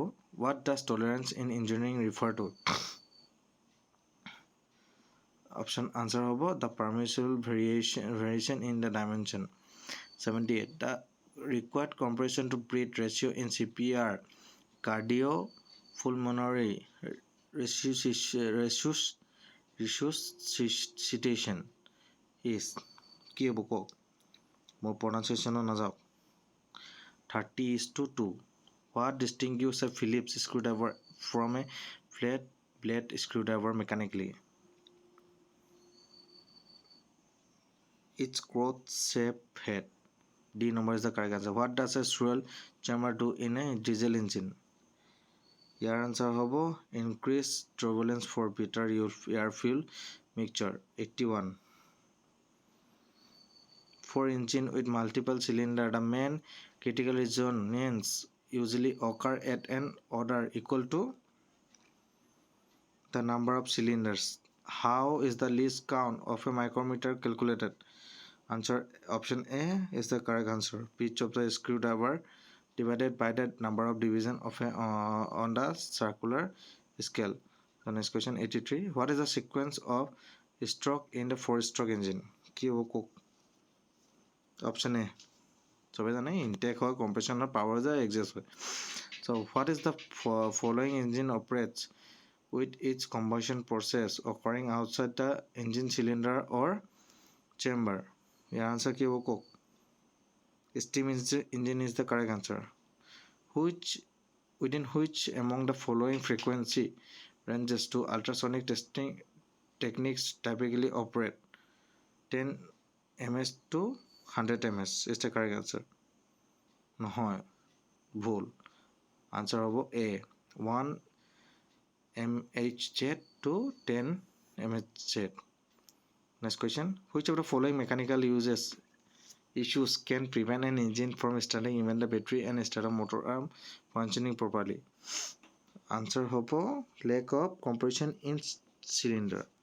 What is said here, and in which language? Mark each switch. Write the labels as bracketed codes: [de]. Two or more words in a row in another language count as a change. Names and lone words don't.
[en] What does tolerance in engineering refer to? Option answer hobo the permissible variation in the dimension. 78 the required compression to breathe ratio in CPR cardiopulmonary resuscitation resuscitation is [as] কি হ'ব কওক মোৰ pronunciation নাযাওক [en] 30:2 what distinguishes a Phillips screwdriver from a flat blade screwdriver mechanically its cross shaped head D number is the correct answer what does a swirl chamber do in a diesel engine [as] ইয়াৰ answer হ'ব [en] increase turbulence for better air fuel mixture 81 for engine with multiple cylinders the main critical resonance usually occur at an order equal to the number of cylinders how is the least count of a micrometer calculated answer option A is the correct answer pitch of the screwdriver divided by the number of division of a on the circular scale so next question 83 what is the sequence of stroke in the 4-stroke engine [as] কি হ'ব কোক [en] option A [as] সবে জানে ইনটেক হয় [en] compression power যায় [as] এক্সেছ হয় [en] so what is the following engine operates with its combustion process occurring outside the engine cylinder or chamber your answer [as] কি হ'ব কোক [en] steam engine is the correct answer within which among the following frequency ranges to ultrasonic testing techniques typically operate 10 ms to 100 ms is the correct answer [as] নহয় ভুল answer হ'ব [en] A 1 mhz to 10 mhz next question which of the following mechanical issues can prevent an engine from starting even the battery and starter motor arm functioning properly answer hobo lack of compression in cylinder